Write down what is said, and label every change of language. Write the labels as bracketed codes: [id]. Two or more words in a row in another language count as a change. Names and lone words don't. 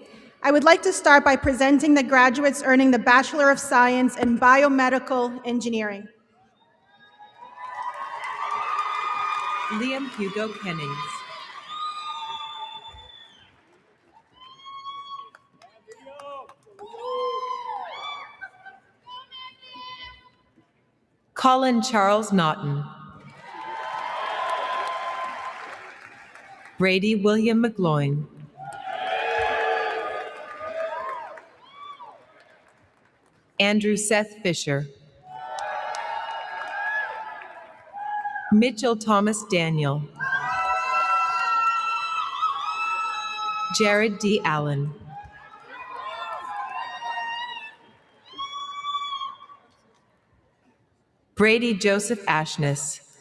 [en] I would like to start by presenting the graduates earning the Bachelor of Science in Biomedical Engineering. Liam Hugo Kennings. Colin Charles Naughton. Brady William McGloin. Andrew Seth Fisher. Mitchell Thomas Daniel. Jared D. Allen. Brady Joseph Ashness.